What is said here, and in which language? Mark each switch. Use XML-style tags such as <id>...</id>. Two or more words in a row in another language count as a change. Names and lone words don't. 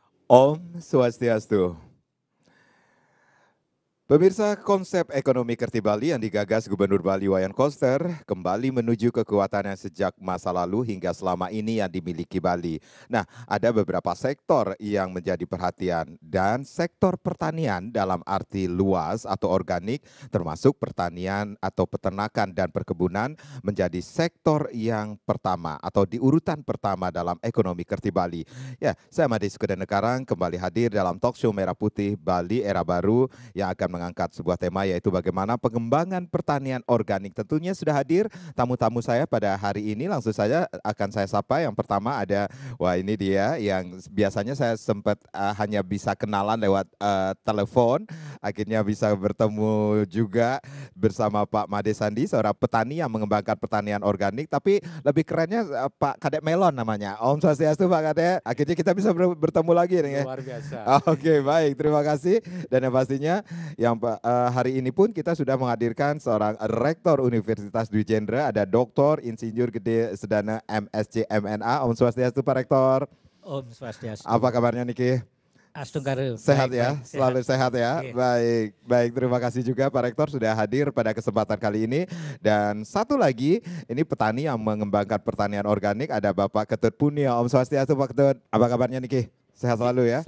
<id>Om Swastiastu. Pemirsa, konsep ekonomi Kerti Bali yang digagas Gubernur Bali Wayan Koster kembali menuju kekuatannya sejak masa lalu hingga selama ini yang dimiliki Bali. Nah, ada beberapa sektor yang menjadi perhatian dan sektor pertanian dalam arti luas atau organik termasuk pertanian atau peternakan dan perkebunan menjadi sektor yang pertama atau di urutan pertama dalam ekonomi Kerti Bali. Ya, saya Made Sukedenekarang kembali hadir dalam</id> <en>talk show</en> <id>Merah Putih Bali Era Baru yang akan mengangkat sebuah tema yaitu bagaimana pengembangan pertanian organik. Tentunya sudah hadir tamu-tamu saya pada hari ini, langsung saja akan saya sapa. Yang pertama ada, wah ini dia yang biasanya saya sempat hanya bisa kenalan lewat telepon, akhirnya bisa bertemu juga bersama Pak Made Sandi, seorang petani yang mengembangkan pertanian organik, tapi lebih kerennya Pak Kadek Melon namanya. Om Swastiastu Pak Kadek, akhirnya kita bisa bertemu lagi nih ya. Luar biasa. Oke, baik, terima kasih. Dan yang pastinya yang hari ini pun kita sudah menghadirkan seorang rektor Universitas Dwi Jendra, ada Dr. Insinyur Gede Sedana MSc MNA. Om Swastiastu Pak Rektor. Om Swastiastu. Apa kabarnya Niki? Astunggaru. Sehat ya, selalu sehat ya. Iya. Baik, baik. Terima kasih juga Pak Rektor sudah hadir pada kesempatan kali ini. Dan satu lagi, ini petani yang mengembangkan pertanian organik, ada Bapak Ketut Punia. Om Swastiastu Pak Ketut. Apa kabarnya Niki? Sehat selalu ya?</id>